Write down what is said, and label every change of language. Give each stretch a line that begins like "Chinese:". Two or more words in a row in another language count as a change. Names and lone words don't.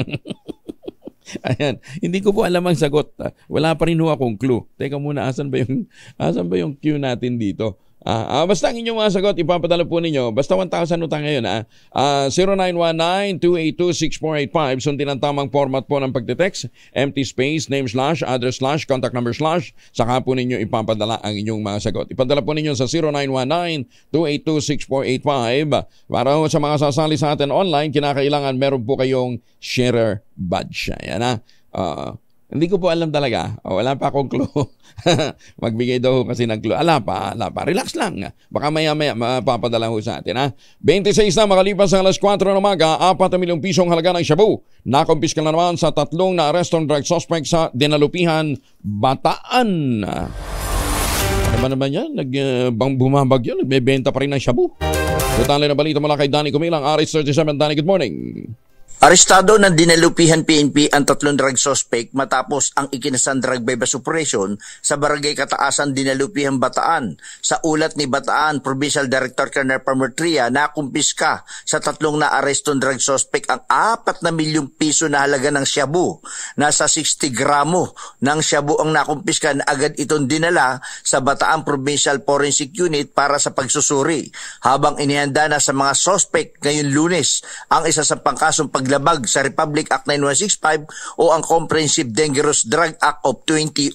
Filipino: Ayan. Hindi ko po alam ang sagot. Wala pa rin ho akong clue. Teka muna, asan ba yung cue natin dito? Basta ang inyong mga sagot, ipapadala po ninyo. Basta 1,000 utang ngayon. 0919-282-6485. Sundin ang tamang format po ng pagte-text.
English: Empty space, name slash, address slash, contact number slash.
Filipino: Saka po ninyo ipapadala ang inyong mga sagot. Ipadala po ninyo sa 0919-282-6485. Para sa mga sasali sa atin online, kinakailangan meron po kayong
English: sharer badge.
Filipino: Ayan na. Hindi ko po alam talaga. Wala pa akong clue. Magbigay daw kasi ng clue. Ala pa. Relax lang. Baka maya-maya mapapadala ho sa atin. 26 na makalipas ang alas 4 ng umaga, 4 milyong pisong halaga ng shabu. Nakumpiska na naman sa 3 na arresto ng
English: drug suspect
Filipino: sa Dinalupihan, Bataan. Ano ba naman yan? Bumabagyo, nagbebenta pa rin ng shabu. Detalye na balita mula kay Danny Kumilang, RH37.
English: Danny, good morning.
Filipino: Arestado ng Dinalupihan PNP ang 3
English: drug suspect
Filipino: matapos ang ikinasan
English: drug bypass operation
Filipino: sa Barangay Kataasan, Dinalupihan, Bataan. Sa ulat ni Bataan Provincial Director Colonel Pamertria, nakumpiska sa 3 na arestong
English: drug suspect
Filipino: ang 4 na milyong piso na halaga ng shabu. Nasa 60 gramo ng shabu ang nakumpiska na agad itong dinala sa Bataan Provincial Forensic Unit para sa pagsusuri. Habang inihanda na sa mga suspect ngayon Lunes ang isa sa pangkasong paglabag sa Republic Act 9165 o ang Comprehensive Dangerous Drug Act of 2002.